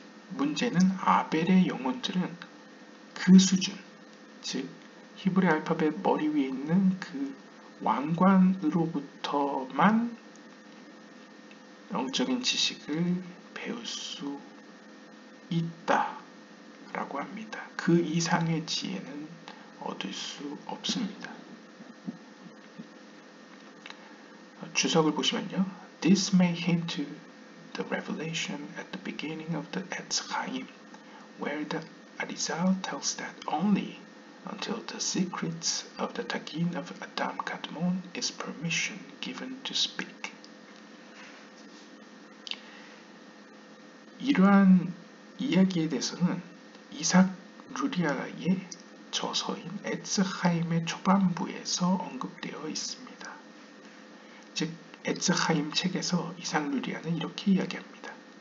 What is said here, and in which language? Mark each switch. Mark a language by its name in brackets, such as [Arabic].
[Korean] 문제는 아벨의 영혼들은 그 수준, 즉 히브리 알파벳 머리 위에 있는 그 왕관으로부터만 영적인 지식을 배울 수 있다라고 합니다. 그 이상의 지혜는 얻을 수 없습니다. 주석을 보시면요. [English] This may hint to the revelation at the beginning of the Etz Chaim, where the Arizal tells that only until the secrets of the Tagin of Adam Kadmon is permission given to speak. [Korean] 이러한 이야기에 대해서는 이삭 루리아의 저서인 에츠하임의 초반부에서 언급되어 있습니다. 즉 에츠하임 책에서 이삭 루리아는 이렇게 이야기합니다.